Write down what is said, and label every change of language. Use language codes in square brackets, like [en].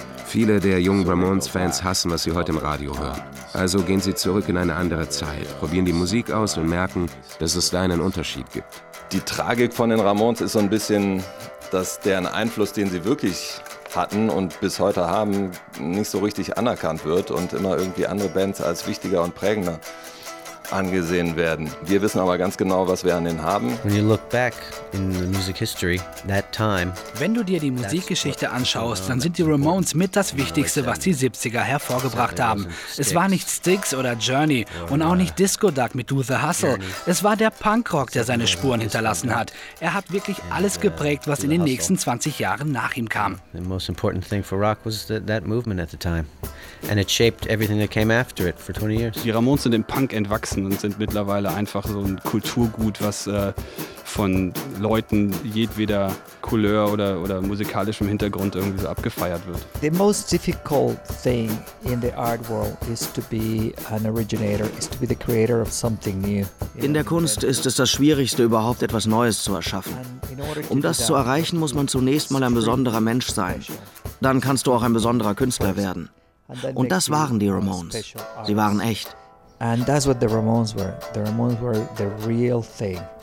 [de] Viele der jungen Ramones-Fans hassen, was sie heute im Radio hören. Also gehen sie zurück in eine andere Zeit, probieren die Musik aus und merken, dass es da einen Unterschied gibt. Die Tragik von den Ramones ist so ein bisschen, dass deren Einfluss, den sie wirklich hatten und bis heute haben, nicht so richtig anerkannt wird und immer irgendwie andere Bands als wichtiger und prägender angesehen werden. Wir wissen aber ganz genau, was wir an denen haben. [en] When you look back in the music history, that time, [de] wenn du dir die Musikgeschichte anschaust, dann sind die Ramones mit das Wichtigste, was die 70er hervorgebracht haben. Es war nicht Styx oder Journey und auch nicht Disco Duck mit Do The Hustle. Es war der Punkrock, der seine Spuren hinterlassen hat. Er hat wirklich alles geprägt, was in den nächsten 20 Jahren nach ihm kam. [en] The most important thing for rock was that movement at the time. And it shaped everything that came after it for 20 years. [de] Die Ramones sind dem Punk entwachsen und sind mittlerweile einfach so ein Kulturgut, was von Leuten jedweder Couleur oder musikalischem Hintergrund irgendwie so abgefeiert wird. [en] The most difficult thing in the art world is to be an originator, is to be the creator of something new. [de] In der Kunst ist es das Schwierigste, überhaupt etwas Neues zu erschaffen. Um das zu erreichen, muss man zunächst mal ein besonderer Mensch sein. Dann kannst du auch ein besonderer Künstler werden. Und das waren die Ramones. Sie waren echt. [en] And that's what the Ramones were. The Ramones were the real thing.